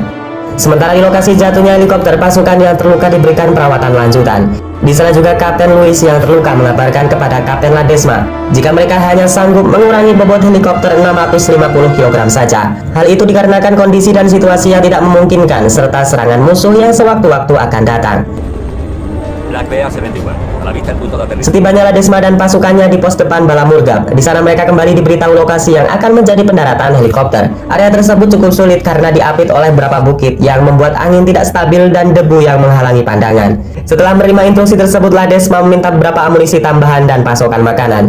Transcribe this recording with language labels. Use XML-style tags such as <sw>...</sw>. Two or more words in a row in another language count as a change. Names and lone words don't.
<id>Sementara di lokasi jatuhnya helikopter, pasukan yang terluka diberikan perawatan lanjutan. Di sana juga Kapten Louis yang terluka mengabarkan kepada Kapten Ladesma jika mereka hanya sanggup mengurangi bobot helikopter 650 kg saja. Hal itu dikarenakan kondisi dan situasi yang tidak memungkinkan serta serangan musuh yang sewaktu-waktu akan datang.</id> <es>Black Bear 71 a la vista el punto de aterrizaje.</es> <id>Setibanya Ladesma dan pasukannya di pos depan Balamurgab, di sana mereka kembali diberitahu lokasi yang akan menjadi pendaratan helikopter. Area tersebut cukup sulit karena diapit oleh beberapa bukit yang membuat angin tidak stabil dan debu yang menghalangi pandangan. Setelah menerima instruksi tersebut, Ladesma meminta beberapa amunisi tambahan dan pasokan makanan.</id>